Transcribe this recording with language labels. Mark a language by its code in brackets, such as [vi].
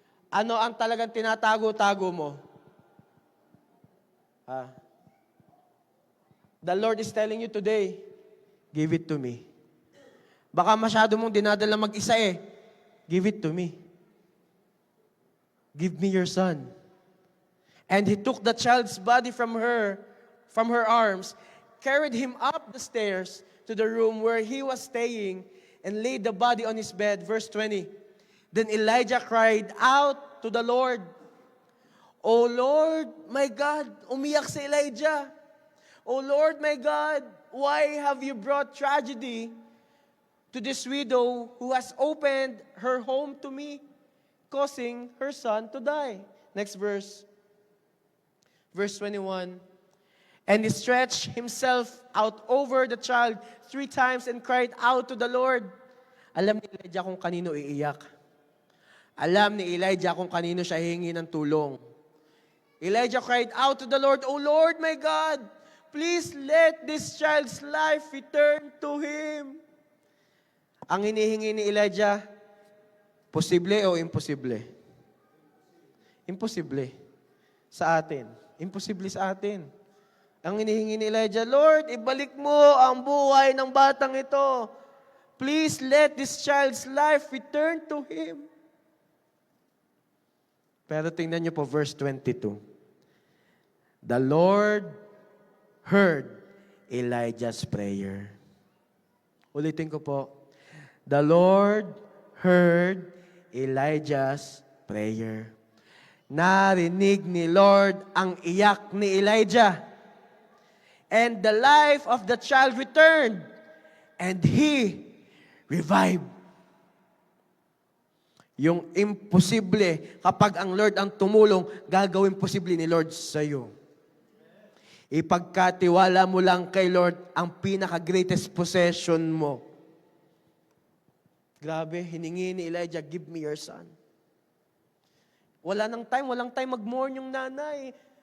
[tl] Ano ang talagang tinatago-tago mo? [en] The Lord is telling you today, give it to me. [tl] Baka masyado mong dinadala mag-isa eh. [en] Give it to me. Give me your son. And he took the child's body from her arms, carried him up the stairs to the room where he was staying, and laid the body on his bed. Verse 20. Then Elijah cried out to the Lord, O Lord, my God, [tl] umiyak si Elijah. [en] O Lord, my God, why have you brought tragedy to this widow who has opened her home to me, causing her son to die? Next verse. Verse 21. And he stretched himself out over the child 3 times and cried out to the Lord. [tl] Alam ni Elijah kung kanino iiyak. Alam ni Elijah kung kanino siya hihingi ng tulong. [en] Elijah cried out to the Lord, O Lord, my God, please let this child's life return to him. [tl] Ang hinihingi ni Elijah, posible o imposible? Imposible sa atin. Imposible sa atin. Ang hinihingi ni Elijah, Lord, ibalik mo ang buhay ng batang ito. [en] Please let this child's life return to him. [tl] Pero tingnan niyo po verse 22. [en] The Lord heard Elijah's prayer. [tl] Ulitin ko po. [en] The Lord heard Elijah's prayer. [tl] Narinig ni Lord ang iyak ni Elijah. [en] And the life of the child returned, and he revived. [tl] Yung imposible, kapag ang Lord ang tumulong, gagawin posible ni Lord sa iyo. Ipagkatiwala mo lang kay Lord ang pinaka-greatest possession mo. Grabe, hiningi ni Elijah, [en] give me your son. [tl] Walang time mag-mourn yung nanay.